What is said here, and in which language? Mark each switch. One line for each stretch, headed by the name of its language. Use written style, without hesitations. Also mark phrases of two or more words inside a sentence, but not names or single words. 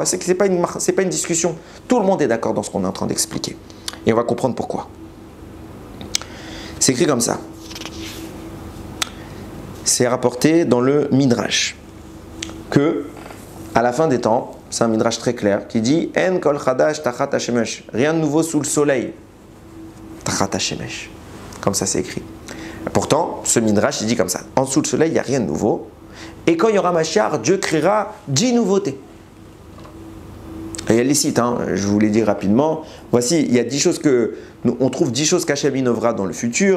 French: C'est que ce n'est pas une discussion. Tout le monde est d'accord dans ce qu'on est en train d'expliquer. Et on va comprendre pourquoi. C'est écrit comme ça. C'est rapporté dans le Midrash que, à la fin des temps, c'est un Midrash très clair qui dit
Hebrew: אין כל חדש תחת השמש.
French: Rien de nouveau sous le soleil.
Hebrew: תחת השמש.
French: Comme ça, c'est écrit. Pourtant, ce Midrash, il dit comme ça. En dessous du soleil, il n'y a rien de nouveau. Et quand il y aura Mashiach, Dieu créera 10 nouveautés. Et elle les cite, je vous l'ai dit rapidement. Voici, il y a 10 choses on trouve 10 choses qu'Hachem innovera dans le futur.